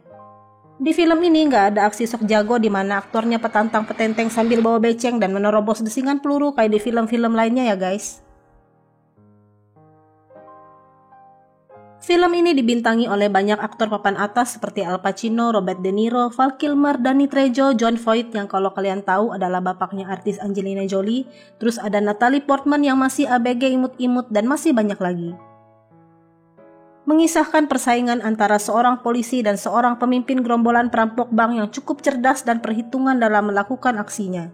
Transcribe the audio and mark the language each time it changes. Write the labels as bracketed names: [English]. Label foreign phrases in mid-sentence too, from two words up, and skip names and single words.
[Indonesian] Di film ini nggak ada aksi sok jago di mana aktornya petantang petenteng sambil bawa beceng dan menerobos desingan peluru kayak di film-film lainnya ya guys. Film ini dibintangi oleh banyak aktor papan atas seperti Al Pacino, Robert De Niro, Val Kilmer, Danny Trejo, Jon Voight yang kalau kalian tahu adalah bapaknya artis Angelina Jolie, terus ada Natalie Portman yang masih ABG imut-imut dan masih banyak lagi. Mengisahkan persaingan antara seorang polisi dan seorang pemimpin gerombolan perampok bank yang cukup cerdas dan perhitungan dalam melakukan aksinya.